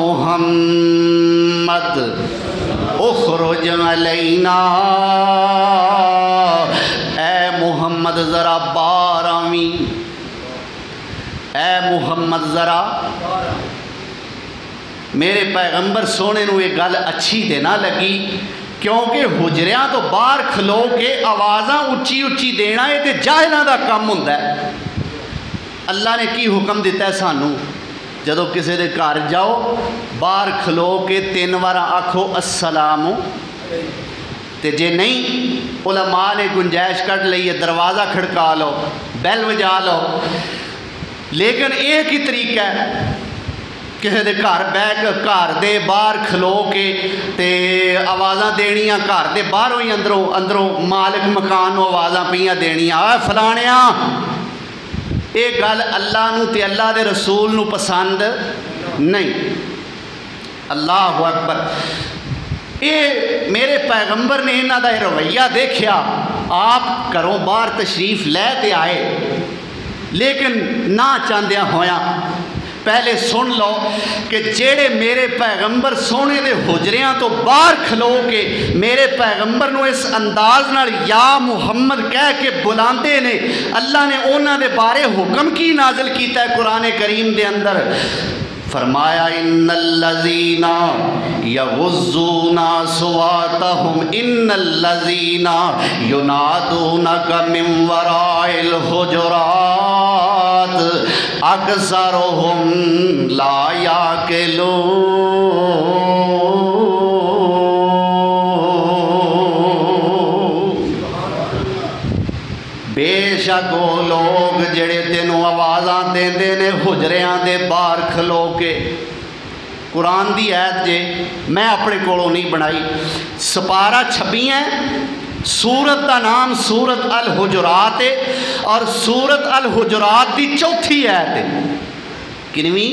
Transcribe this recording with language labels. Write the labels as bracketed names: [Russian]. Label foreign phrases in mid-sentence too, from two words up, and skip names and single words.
[Arabic] محمد اخرج علینا [Punjabi] اے محمد ذرا باہر آویں اے محمد ذرا میرے پیغمبر سونے نو یہ گل اچھی دے نہ لگی کیونکہ حجریاں تو باہر کھلو کے آوازاں اچھی اچھی دینا ہے تے جاہلاں دا کم ہوندا ہے اللہ نے کی حکم دیتا ہے سانو جدو کسی دے گھر جاؤ باہر کھلو کے 3 بار آکھو السلام تے جے نہیں علماء نے گنجائش کٹ لئیے دروازہ کھڑکا لو بیل بجا لو لیکن ایک ہی طریقہ ہے کسی دے گھر بہ کے گھر دے باہر کھلو کے تے آوازاں دینیاں، گھر دے باہروں ہی اندروں مالک مکان نو آوازاں پئیاں دینیاں، اے فلانیاں، یہ گل اللہ نو تے اللہ دے رسول نو پسند نہیں۔ [Arabic] اللہ اکبر۔ [Punjabi] یہ میرے پیغمبر نے انہاں دا رویہ دیکھیا، آپ گھروں باہر تشریف لے تے آئے، لیکن نہ چاندیاں ہویاں پہلے سن لو کہ جیڑے میرے پیغمبر سونے دے حجریاں تو باہر کھلو کے میرے پیغمبر نو اس انداز نال یا محمد کہہ کے بلاندے نے، اللہ نے انہاں دے بارے حکم کی نازل کیتا ہے قرآن کریم دے اندر؟ [Arabic] فرمایا ان الذین یغضون اصواتهم ان الذین ینادونک من وراء الحجرات اکثرهم لا یعقلون۔ [Punjabi] بے شک وہ لوگ جڑے تینوں آوازاں دیندے نے حجریاں دے باہر کھلو کے، قرآن دی آیت جے میں اپنے کولوں نہیں بنائی، سپارہ 26 ہے، سورت دا نام سورت الحجرات ہے، اور سورت الحجرات دی چوتھی آیت ہے، کنویں